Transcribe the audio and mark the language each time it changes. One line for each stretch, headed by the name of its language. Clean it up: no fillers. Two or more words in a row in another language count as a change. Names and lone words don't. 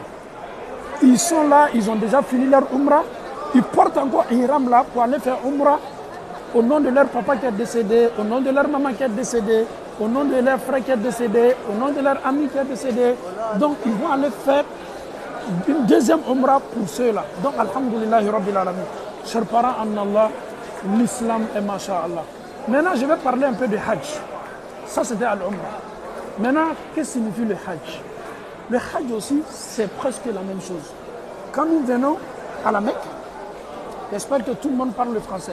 French: Ils sont là, ils ont déjà fini leur Umrah. Ils portent encore ihram là pour aller faire Umrah au nom de leur papa qui est décédé, au nom de leur maman qui est décédée, au nom de leur frère qui est décédé, au nom de leur ami qui est décédé. Donc ils vont aller faire une deuxième Umrah pour ceux-là.
Arabic: Donc الحمد لله رب العالمين.
French: Chers parents en Allah, l'islam est masha'Allah. Maintenant je vais parler un peu de Hajj. Ça c'était al-Umrah. Maintenant, qu'est-ce que signifie le Hajj? Le Hajj aussi, c'est presque la même chose. Quand nous venons à la Mecque, j'espère que tout le monde parle le français.